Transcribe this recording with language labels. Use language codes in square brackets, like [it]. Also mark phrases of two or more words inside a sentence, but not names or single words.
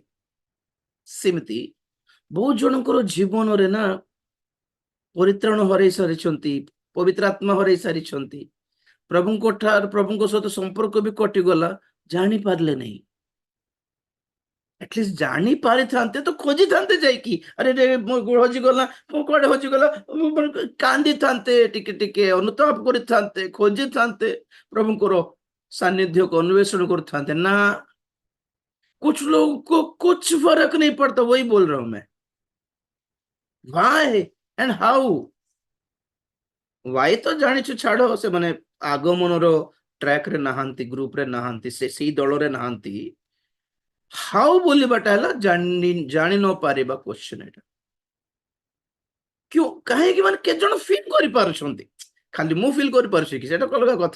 [or] ସେମିତି ବହୁତ ଜଣଙ୍କର ଜୀବନରେ ନା ପରିତ୍ରାଣ ହରାଇ ସାରିଛନ୍ତି, ପବିତ୍ର ଆତ୍ମା ହରାଇ ସାରିଛନ୍ତି, ପ୍ରଭୁଙ୍କ ସହିତ ସମ୍ପର୍କ ବି କଟିଗଲା, ଜାଣିପାରିଲେ ନାହିଁ। ଆଟଲିଷ୍ଟ ଜାଣି ପାରିଥାନ୍ତେ ତ ଖୋଜିଥାନ୍ତେ ଯାଇକି, ଆରେ ରେ ମୋ ହଜିଗଲା, ମୋ କୁଆଡେ ହଜିଗଲା, କାନ୍ଦିଥାନ୍ତେ, ଟିକେ ଟିକେ ଅନୁତାପ କରିଥାନ୍ତେ, ଖୋଜିଥାନ୍ତେ, ପ୍ରଭୁଙ୍କର ସାନ୍ନିଧ୍ୟକୁ ଅନ୍ୱେଷଣ କରିଥାନ୍ତେ। ନା, [hi] कुछ लोगों को कुछ फर्क नहीं पड़ता, वही बोल रहा हूं मैं। [en] why and how? [or] व्हाई तो ଜାଣିଛୁ, ଛାଡ, ସେମାନେ ଆଗମନର ଟ୍ରାକରେ ନାହାନ୍ତି, ଗ୍ରୁପରେ ନାହାନ୍ତି, ସେଇ ଦଳରେ ନାହାନ୍ତି। ହାଉ ବୋଲିବାଟା ହେଲା ଜାଣି ନ ପାରିବା କ୍ୱେଶ୍ଚନ। ଏଇଟା କାହିଁକି, ମାନେ କେତେ ଜଣ ଫିଲ୍ କରିପାରୁଛନ୍ତି, ଖାଲି ମୁଁ ଫିଲ୍ କରିପାରୁଛି କି, ସେଟା ଅଲଗା କଥା।